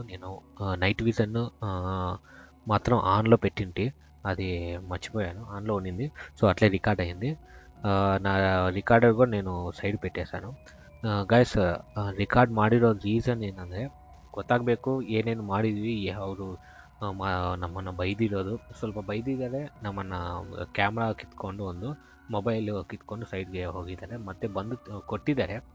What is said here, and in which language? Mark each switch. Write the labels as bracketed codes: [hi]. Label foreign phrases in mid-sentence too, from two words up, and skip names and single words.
[te] నేను నైట్ విజన్ మాత్రం ఆన్లో పెట్టింటి, అది మర్చిపోయాను, ఆన్లో ఉన్నింది. సో అట్లే రికార్డ్ అయింది. నా రికార్డర్ కూడా నేను ಸೈಡ್ పెట్టేశాను. [kn] ಗೈಸ್, ರಿಕಾರ್ಡ್ ಮಾಡಿರೋ ರೀಸನ್ ಏನಂದರೆ, ಗೊತ್ತಾಗಬೇಕು ಏನೇನು ಮಾಡಿದ್ವಿ. ಅವರು ನಮ್ಮನ್ನು ಬೈದಿರೋದು, ಸ್ವಲ್ಪ ಬೈದಿದ್ದಾರೆ. ನಮ್ಮನ್ನು ಕ್ಯಾಮ್ರಾ ಕಿತ್ಕೊಂಡು, ಒಂದು ಮೊಬೈಲು ಕಿತ್ಕೊಂಡು ಸೈಡ್ಗೆ ಹೋಗಿದ್ದಾರೆ. ಮತ್ತು ಬಂದು ಕೊಟ್ಟಿದ್ದಾರೆ.